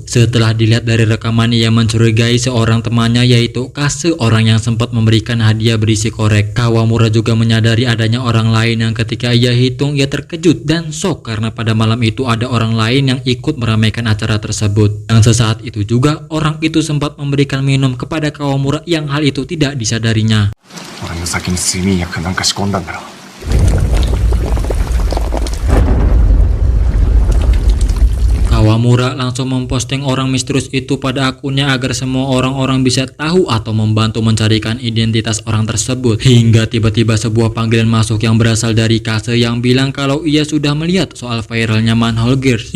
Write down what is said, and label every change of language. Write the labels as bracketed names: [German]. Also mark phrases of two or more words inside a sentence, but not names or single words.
[Indonesian] Setelah dilihat dari rekaman, ia mencurigai seorang temannya yaitu Kase, orang yang sempat memberikan hadiah berisi korek. Kawamura juga menyadari adanya orang lain yang ketika ia hitung ia terkejut dan shock karena pada malam itu ada orang lain yang ikut meramaikan acara tersebut. Yang sesaat itu juga orang itu sempat memberikan minum kepada Kawamura yang hal itu tidak disadarinya. [Japanese] 俺の先に睡眠薬なんか仕込んだんだろ。 [Indonesian] Kawamura langsung memposting orang misterius itu pada akunnya agar semua orang-orang bisa tahu atau membantu mencarikan identitas orang tersebut. Hingga tiba-tiba sebuah panggilan masuk yang berasal dari Kase yang bilang kalau ia sudah melihat soal viralnya Manhole Girls.